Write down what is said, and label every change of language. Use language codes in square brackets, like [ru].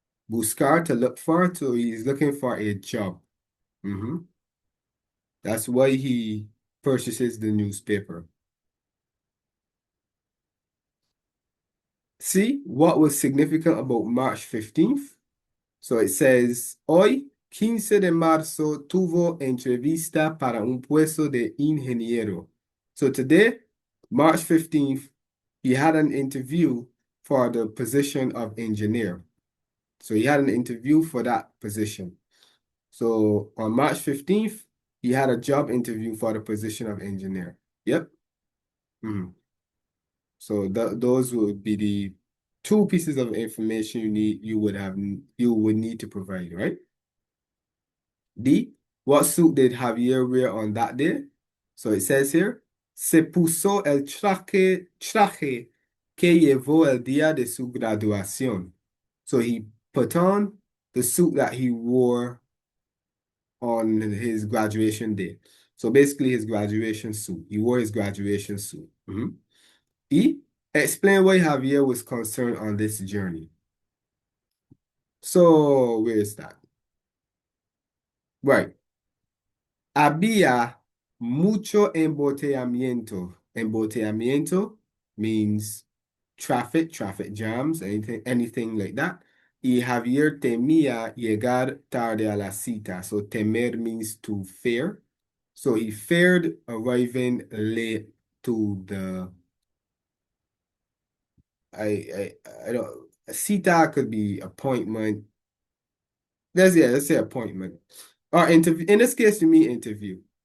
[en] Buscar, to look for, so he's looking for a job. Mhm. That's why he purchases the newspaper. See what was significant about March 15th? So it says, [es] hoy, 15 de marzo, tuvo entrevista para un puesto de ingeniero. [en] So today, March 15th, he had an interview for the position of engineer. So he had an interview for that position. So on March 15th, he had a job interview for the position of engineer. Yep. Mhm. So those would be the two pieces of information you would need to provide, right? D, what suit did Javier wear on that day? So it says here, [es] se puso el traje que llevó el día de su graduación. [en] So he put on the suit that he wore on his graduation day. So basically his graduation suit. He wore his graduation suit. Mhm. E, explain why Javier was concerned on this journey. So where is that? Right. [es] Había mucho embotellamiento. [en] Embotellamiento means traffic jams, anything like that. [es] Y Javier temía llegar tarde a la cita. [en] So temer means to fear. So he feared arriving late to the I don't cita could be appointment. Let's say appointment. Or interview. In this case, you mean interview.